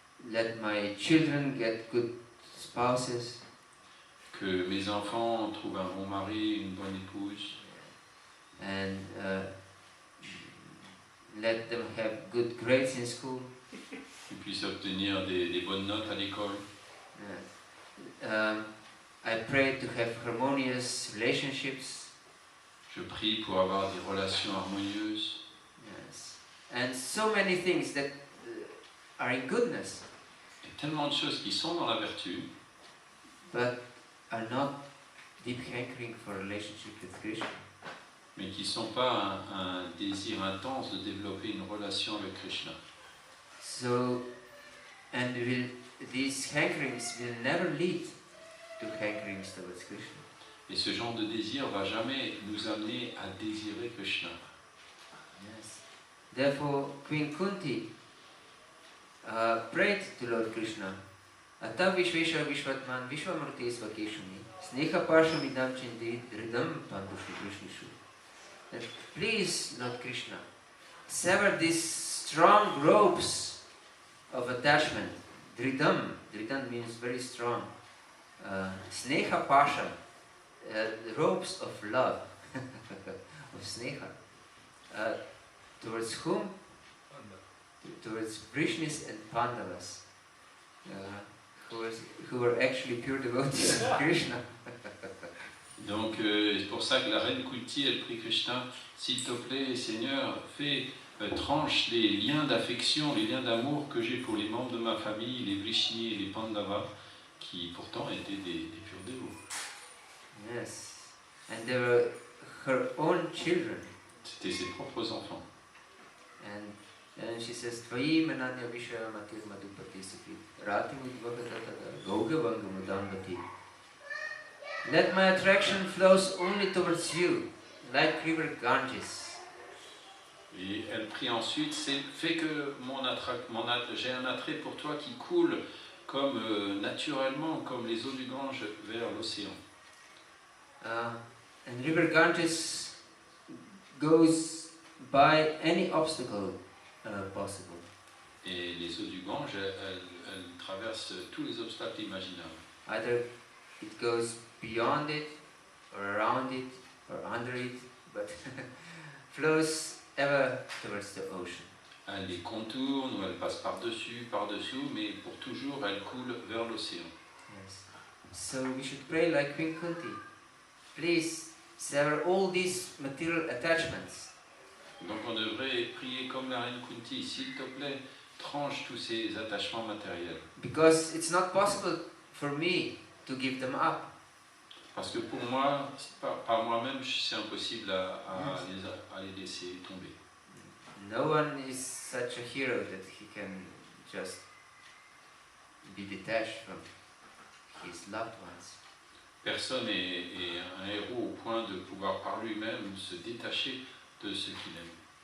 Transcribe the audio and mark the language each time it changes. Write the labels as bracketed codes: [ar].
[en] Let my children get good spouses. [fr] Que mes enfants trouvent un bon mari, une bonne épouse. [en] And let them have good grades in school. [fr] Qu'ils puissent obtenir des bonnes notes à l'école. [en] I pray to have harmonious relationships. [fr] Je prie pour avoir des relations harmonieuses. [en] Yes. And so many things that are in goodness. [fr] Il y a tellement de choses qui sont dans la vertu, [en] but are not deep hankering for relationship with Krishna. [fr] Mais qui ne sont pas un désir intense de développer une relation avec Krishna. [en] So, and these hankerings will never lead to hankerings towards Krishna. [fr] Et ce genre de désir va jamais nous amener à désirer Krishna. [en] Yes. Therefore, Queen Kunti prayed to Lord Krishna, [sa] Atam Vishvesha Vishvatman Vishwamurti Svakeshuni Sneha Parshamidam Chindi Dridam Pandushu Krishnishu. [en] That please, Lord Krishna, sever these strong ropes of attachment. Dridam means very strong. Sneha Pasham, the ropes of love, of Sneha. Towards whom? Towards Vrishnis and Pandavas, who were actually pure devotees of Krishna. [fr] Donc c'est pour ça que la reine Kunti, elle prie Krishna, s'il te plaît, Seigneur, fais tranche les liens d'affection, les liens d'amour que j'ai pour les membres de ma famille, les Vrishni et les Pandavas, qui pourtant étaient des purs dévots. [en] Yes. And they were her own children. [fr] C'était ses propres enfants. [en] And then she says, [sa] Tvayi mananya vishaya matir madhupati sukrit Arati mudvagatatata goga vanga mudambati. [en] Let my attraction flows only towards you, like river Ganges. [fr] Et elle prie ensuite, c'est fait que j'ai un attrait pour toi qui coule comme naturellement, comme les eaux du Gange vers l'océan. [en] And river Ganges goes by any obstacle possible. [fr] Et les eaux du Gange, elles traversent tous les obstacles imaginables. [en] Either it goes beyond it, or around it, or under it, but flows ever towards the ocean. [fr] Elle les contourne ou elle passe par-dessus, par-dessous, mais pour toujours, elle coule vers l'océan. [en] Yes. So we should pray like Queen Kunti. Please sever all these material attachments. [fr] Donc on devrait prier comme la reine Kunti, s'il te plaît, tranche tous ces attachements matériels. [en] Because it's not possible for me to give them up. [fr] Parce que pour moi, par moi-même, c'est impossible à les laisser tomber. [en] No one is such a hero that he can just be detached from his loved ones. [fr] Personne est un héros au point de pouvoir par lui-même se détacher de ce qu'il aime.